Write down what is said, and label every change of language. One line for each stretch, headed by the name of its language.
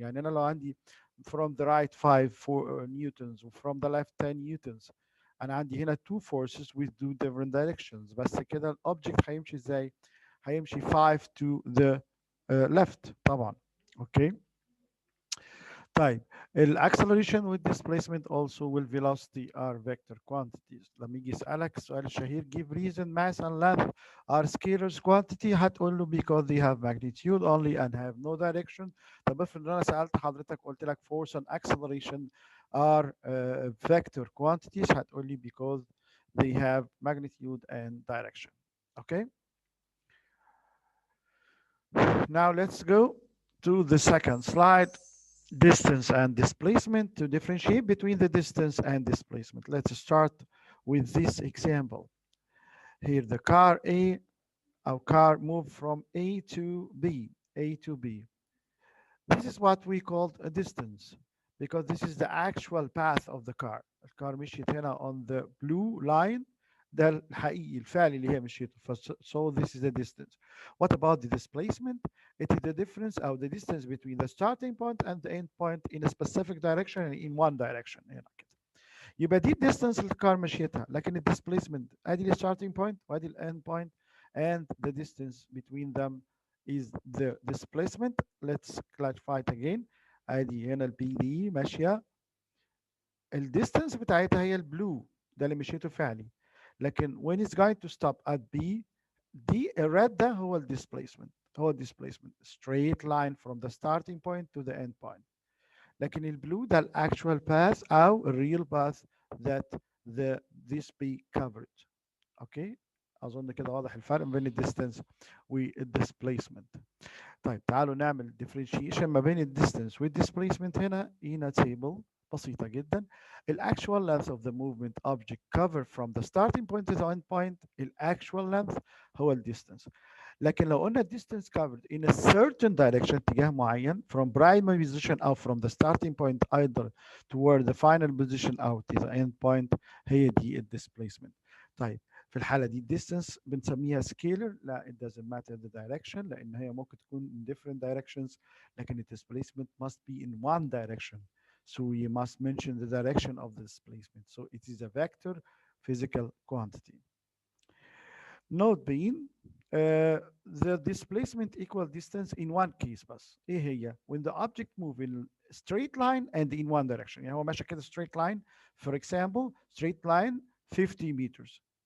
Arabic: يعني أنا لو عندي
English: from the right 5 newtons from the left 10 newtons،
Arabic: أنا عندي هنا
English: two forces with two different directions.
Arabic: بس كده الأوبجكت هيمشي إزاي؟ هيمشي
English: 5 to the left
Arabic: طبعا.
English: Okay.
Arabic: طيب الاكسلريشن والديسبيسمنت also والvelocity
English: are vector quantities.
Arabic: لما يجي يسألك السؤال الشهير
English: give reason mass and length are scalars quantity،
Arabic: هتقول له
English: because they have magnitude only and have no direction.
Arabic: طب افرض ان انا سألت حضرتك قلت لك
English: force and acceleration are vector quantities،
Arabic: هتقول لي
English: because they have magnitude and direction. Okay. Now let's go to the second slide. Distance and displacement. To differentiate between the distance and displacement, let's start with this example. Here the car A, our car moved from A to B, A to B. This is what we called a distance because this is the actual path of the car.
Arabic: الكار مشيت هنا
English: on the blue line،
Arabic: ده الحقيقي الفعلي اللي هي مشيته.
English: So this is the distance. What about the displacement? It is the difference or the distance between the starting point and the end point in a specific direction and in one direction
Arabic: هنا كده. يبقى دي الديستانس اللي الكار مشيتها، لكن الديسبيسمنت ادي الستارتنج بوينت وادي الاند بوينت
English: and the distance between them is the displacement. Let's clarify it again.
Arabic: ادي هنا البي دي ماشيه، الديستانس بتاعتها هي البلو، ده اللي مشيته فعلي.
English: لكن when it's going to stop at B،
Arabic: دي الريد ده هو الديسبيسمنت. هو الديسبيسمنت
English: straight line from the starting point to the end point.
Arabic: لكن البلو ده الاكشوال باث او الريل باث
English: that this be covered.
Arabic: اوكي، اظن كده واضح الفرق بين الديستانس والديسبيسمنت. طيب تعالوا نعمل differentiation ما بين الديستانس والديسبيسمنت. هنا تيبل بسيطه جدا.
English: الاكشوال length of the movement object covered from the starting point to the end point، الاكشوال length
Arabic: هو الديستانس. لكن لو قلنا
English: distance covered in a certain direction،
Arabic: اتجاه معين
English: from primary position أو from the starting point either toward the final position أو to the end point،
Arabic: هي دي
English: displacement.
Arabic: طيب في الحالة دي distance بنسميها scalar.
English: لا it doesn't matter the direction
Arabic: لأن هي ممكن تكون
English: in different directions، لكن displacement must be in one direction. So we must mention the direction of the displacement. So it is a vector physical quantity. Note being the displacement equal distance in one case
Arabic: بس ايه هي
English: when the object move in straight line and in one direction
Arabic: يعني هو ماشي كده
English: straight line for example straight line 50 meters